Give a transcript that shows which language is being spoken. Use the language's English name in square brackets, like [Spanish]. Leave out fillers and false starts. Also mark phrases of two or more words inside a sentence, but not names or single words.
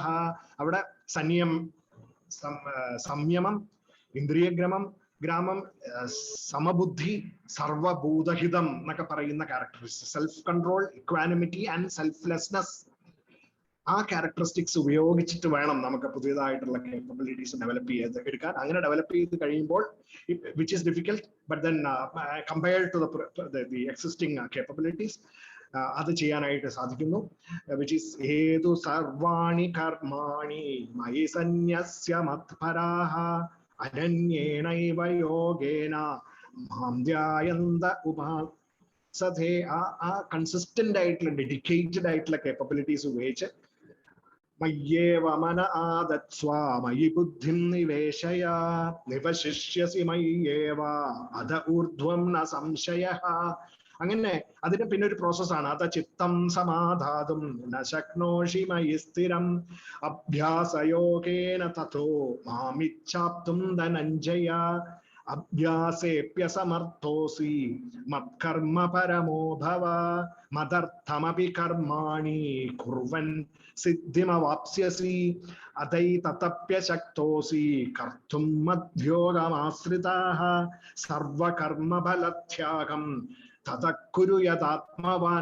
[Malayalam] അവിടെ [Sanskrit] സംയമം, ഇന്ദ്രിയഗ്രമം, സമബുദ്ധി, സർവഭൂതഹിതം [Malayalam] എന്നൊക്കെ പറയുന്ന ക്യാരക്ടറിസ്റ്റിക്സ്, [English] self control, equanimity and selflessness, [Malayalam] ആ ക്യാരക്ടറിസ്റ്റിക്സ് ഉപയോഗിച്ചിട്ട് വേണം നമുക്ക് പുതിയതായിട്ടുള്ള [English] capabilities develop [Malayalam] ചെയ്ത് എടുക്കാൻ. അങ്ങനെ ഡെവലപ്പ് ചെയ്ത് കഴിയുമ്പോൾ [English] which is difficult, but then compared to the existing capabilities [Malayalam] അത് ചെയ്യാനായിട്ട് സാധിക്കുന്നു. [English] which is [Sanskrit] ഏതു സർവാണി കർമാണി മയി സന്യസ്യ മത്പരാഃ അനന്യേനൈവ യോഗേന മാം ധ്യായന്ത ഉപാസതേ. [Malayalam] ആ കൺസിസ്റ്റന്റ് ആയിട്ടുള്ള, ഡെഡിക്കേറ്റഡ് ആയിട്ടുള്ള കേപ്പബിലിറ്റീസ് ഉപയോഗിച്ച് [Sanskrit] मय्येव मन आदत्स्व मयि बुद्धिं निवेशय निवशिष्यसि मय्येव अध ऊर्ध्वं न संशयः. [Malayalam] അങ്ങനെ അതിന് പിന്നെ ഒരു പ്രോസസ്സാണ്. [Sanskrit] അത ചിത്തം സമാധാതും ന ശക്നോഷി മയി സ്ഥിരം അഭ്യാസയോഗേന തതോ മാമിച്ഛാപ്തും ധനഞ്ജയ അഭ്യാസേപ്യസമർത്ഥോസി മത്കർമ്മ പരമോ ഭവ മദർത്ഥമപി കർമാണി കുർവൻ സിദ്ധിമവാപ്സ്യസി അതൈതതപ്യശക്തോസി കർത്തും മദ്യോഗമാശ്രിതാഃ സർവകർമ്മഫലത്യാഗം തതക്കുരു യഥാത്മവാൻ.